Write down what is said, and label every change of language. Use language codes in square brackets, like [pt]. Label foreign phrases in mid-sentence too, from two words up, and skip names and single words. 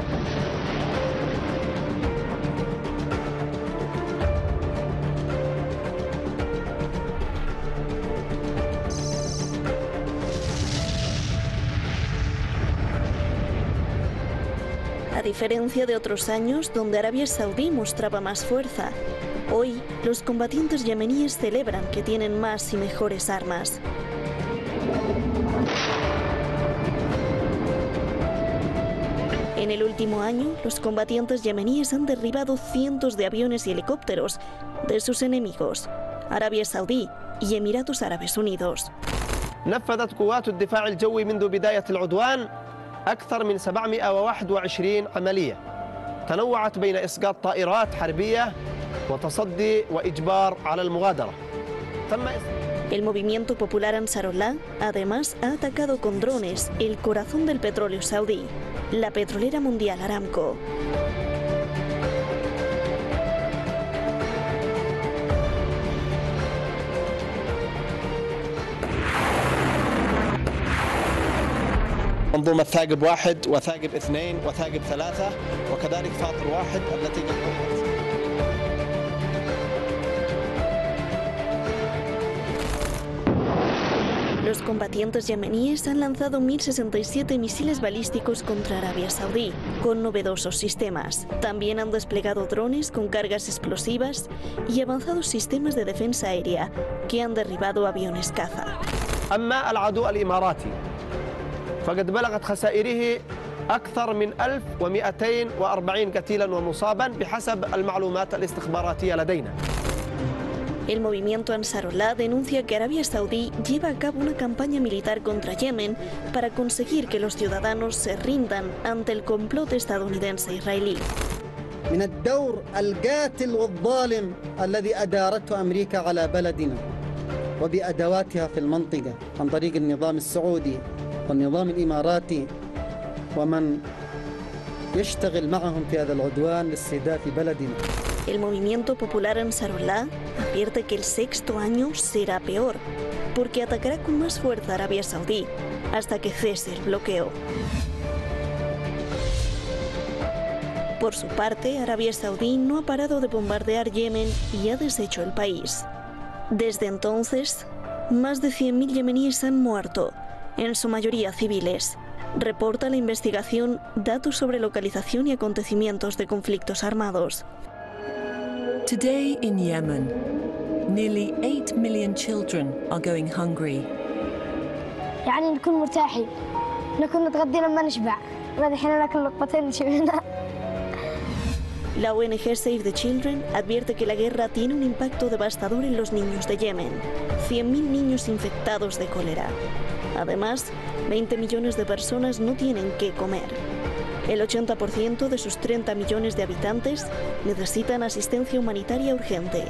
[es] A diferencia de otros años donde Arabia Saudí mostraba más fuerza, hoy los combatientes yemeníes celebran que tienen más y mejores armas. En el último año, los combatientes yemeníes han derribado cientos de aviones y helicópteros de sus enemigos, Arabia Saudí y Emiratos Árabes Unidos. [ar] نفذت قوات الدفاع الجوي منذ بداية العدوان أكثر من 721 عملية تنوعت بين إسقاط طائرات حربية وتصدي وإجبار على المغادرة. [es] El movimiento popular Ansarullah además ha atacado con drones el corazón del petróleo saudí, la petrolera mundial Aramco. [ar] منظومة ثاقب 1 وثاقب 2 وثاقب 3 وكذلك فاطر 1 التي قد [es] Los combatientes yemeníes han lanzado 1.067 misiles balísticos contra Arabia Saudí, con novedosos sistemas. También han desplegado drones con cargas explosivas y avanzados sistemas de defensa aérea que han derribado aviones caza. [ar] أما العدو الإماراتي فقد بلغت خسائره أكثر من 1240 قتيلا ومصابا بحسب المعلومات الاستخباراتية لدينا. [es] El movimiento Ansarullah denuncia que Arabia Saudí lleva a cabo una campaña militar contra Yemen para conseguir que los ciudadanos se rindan ante el complot estadounidense-israelí. [ar] من الدور القاتل والظالم الذي أدارته أمريكا على بلدنا وبأدواتها في المنطقة عن طريق النظام السعودي والنظام الإماراتي ومن يشتغل معهم في هذا العدوان لاستهداف بلدنا. [es] El movimiento popular Ansarullah advierte que el 6º año será peor, porque atacará con más fuerza a Arabia Saudí hasta que cese el bloqueo. Por su parte, Arabia Saudí no ha parado de bombardear Yemen y ha deshecho el país. Desde entonces, más de 100.000 yemeníes han muerto, en su mayoría civiles. Reporta la investigación datos sobre localización y acontecimientos de conflictos armados. [en] Today in Yemen, nearly 8 million children are going hungry. [ar] يعني نكون مرتاحين كنا نتغدى لما نشبع الحين ناكل لقمتين شبعنا. [es] La ONG Save the Children advierte que la guerra tiene un impacto devastador en los niños de Yemen. 100.000 niños infectados de cólera. Además, 20 millones de personas no tienen qué comer. El 80% de sus 30 millones de habitantes necesitan asistencia humanitaria urgente.